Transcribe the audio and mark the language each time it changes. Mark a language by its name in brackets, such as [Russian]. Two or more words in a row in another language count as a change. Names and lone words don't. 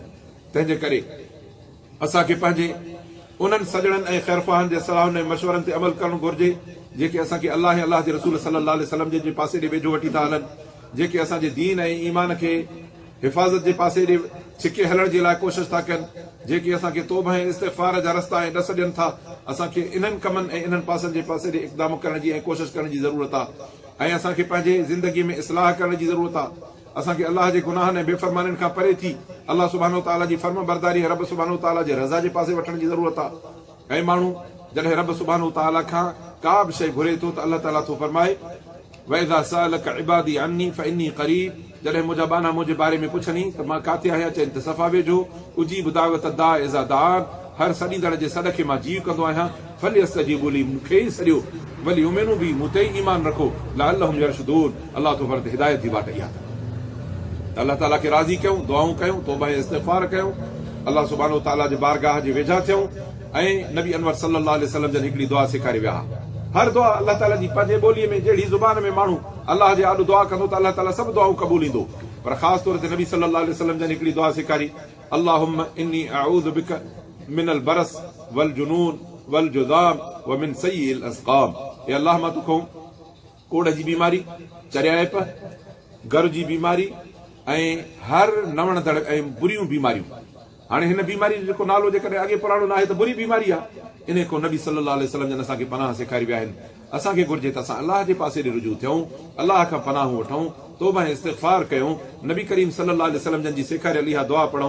[Sindhi] तंहिंजे करे असांखे पंहिंजे उन्हनि सॼणनि ऐं ख़ैरख़्वाहनि जे सलाहुनि ऐं मशवरनि ते अमल करणु घुरिजे जेके असांखे अलाह ऐं अलाह जे रसूल [Arabic] صلى الله عليه وسلم [Sindhi] जे पासे ॾे वेझो वठी था हलनि, जेके असांजे दीन ऐं ईमान खे हिफ़ाज़त जे पासे ॾे छिके हलण जे लाइ कोशिशि था कनि, जेके असांखे तौबा ऐं इस्तिग़फ़ार जा रस्ता ऐं ॾस ॾियनि था। असांखे इन्हनि कमनि ऐं इन्हनि पासनि जे पासे ॾे इक़दाम करण जी ऐं कोशिशि करण जी ज़रूरत आहे। ऐं असांखे पंहिंजे ज़िंदगीअ में इस्लाह करण जी ज़रूरत आहे। असांखे अलाह जे गुनाहनि ऐं बेफ़रमाननि खां परे थी अलाह [Arabic] سبحانه وتعالى [Sindhi] जी फर्म बरदारी रब [Arabic] سبحانه وتعالى [Sindhi] जे रज़ा जे पासे वठण जी ज़रूरत आहे। ऐं माण्हू जॾहिं रब [Arabic] سبحانه وتعالى [Sindhi] खां का बि शइ घुरे थो त अलाह ताला थो फरमाए [Arabic] وإذا سألك عبادي عني فإني قريب. [Sindhi] जॾहिं मुंहिंजा बाना मुंहिंजे बारे में पुछनी त मां काथे आहियां, चइनि त सफ़ा वेझो। [Arabic] أجيب دعوة الداع إذا دعان, [Sindhi] हर सॾींदड़ जे सॾ खे मां जीव कंदो आहियां। [Arabic] فليستجيبوا لي, [Sindhi] मूंखे ई सॾियो, [Arabic] وليؤمنوا بي, [Sindhi] मूं ते ई ईमान रखो, [Arabic] لعلهم يرشدون. [Sindhi] अलाह तो फरमाए हिदायत जी वाट इहा त अलाह ताला खे राज़ी कयूं, दुआऊं कयूं, तौबा ऐं इस्तिग़फ़ार कयूं, अलाह [Arabic] سبحانه وتعالى [Sindhi] जे बारगाह जे वेझा थियूं। ऐं नबी अनवर [Arabic] صلى الله عليه وسلم [Sindhi] जन हिकिड़ी दुआ सेखारे विया। हर दुआ अलाह ताला जी पंहिंजे ॿोलीअ में जहिड़ी ज़ुबान में माण्हू अलाह जे आॾो दुआ कंदो त अलाह ताला सभु दुआऊं क़बूल ईंदो। पर ख़ासि तौर ते नबी [Arabic] صلى الله عليه وسلم [Sindhi] जन हिकिड़ी दुआ सेखारी, [Arabic] اللهم إني أعوذ بك من البرص والجنون والجذام ومن سيئ الأسقام. [Sindhi] ए अल्लाह, मां तोखां कोड़ जी बीमारी, चरियाइप, घर जी बीमारी ऐं हर नवणदड़ ऐं बुरियूं बीमारियूं। हाणे हिन बीमारी जो जेको नालो जेकॾहिं अॻे पुराणो न आहे त बुरी बीमारी आहे। इन खां नबी [Arabic] صلى الله عليه وسلم [Sindhi] जन असांखे पनाह सेखारी विया आहिनि। असांखे घुरिजे त असां अलाह जे पासे ॾे रुजू थियूं, अलाह खां पनाहूं वठूं, तौबा ऐं इस्तिग़फ़ार कयूं, नबी करीम [Arabic] صلى الله عليه وسلم [Sindhi] जन जी सेखारियल इहा दुआ पढ़ूं।